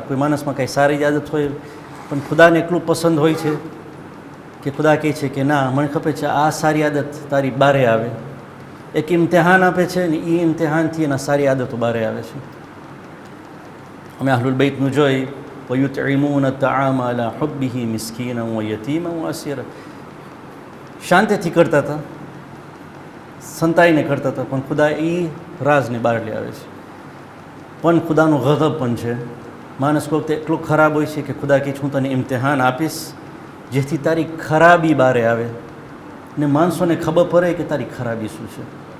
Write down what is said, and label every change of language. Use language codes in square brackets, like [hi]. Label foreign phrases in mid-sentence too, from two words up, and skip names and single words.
[gu] કોઈ માણસમાં કાંઈ સારી આદત હોય, પણ ખુદાને એટલું પસંદ હોય છે કે ખુદા કહે છે કે ના, મને ખબર છે આ સારી આદત તારી બારે આવે. એક ઇમ્તિહાન આપે છે ને એ ઇમ્તિહાનથી એના સારી આદતો બારે આવે છે. અમે અહલુલ બૈતનું જોઈ, [ar] وَيُطْعِمُونَ الطَّعَامَ عَلَى حُبِّهِ مِسْكِينًا وَيَتِيمًا وَأَسِيرًا. [gu] શાંતિથી કરતા હતા, સંતાઈને કરતા હતા, પણ ખુદા એ રાજને બહાર લઈ આવે છે. પણ ખુદાનો ગઝબ પણ છે. માણસ કોઈ વખતે એટલું ખરાબ હોય છે કે ખુદા કહે છે હું તને ઇમ્તિહાન આપીશ જેથી તારી ખરાબી બહારે આવે ને માણસોને ખબર પડે કે તારી ખરાબી શું છે.